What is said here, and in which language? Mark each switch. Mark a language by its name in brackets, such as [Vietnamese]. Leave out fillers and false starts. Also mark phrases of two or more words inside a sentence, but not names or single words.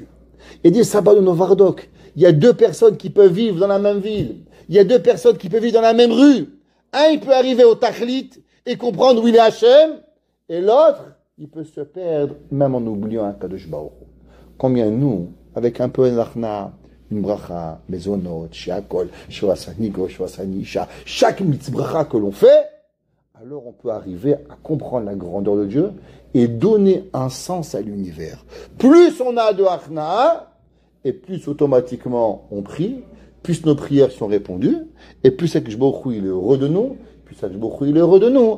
[French] Il dit, Sabbat Novardok, il y a 2 personnes qui peuvent vivre dans la même ville. Il y a 2 personnes qui peuvent vivre dans la même rue. Un, il peut arriver au Tachlit et comprendre où il est Hachem, et l'autre, il peut se perdre, même en oubliant un [Hebrew] קדוש ברוך הוא. [French] Combien nous, avec un peu d'achna, une bracha, [Hebrew] מזונות, שהכל, שבסניגו, שבסנישה, [French] chaque mitzbracha que l'on fait, alors on peut arriver à comprendre la grandeur de Dieu et donner un sens à l'univers. Plus on a de achna, et plus automatiquement on prie, plus nos prières sont répondues, et plus [Hebrew] הקדוש ברוך הוא [French] il est heureux de nous, plus [Hebrew] הקדוש ברוך הוא [French] il est heureux de nous.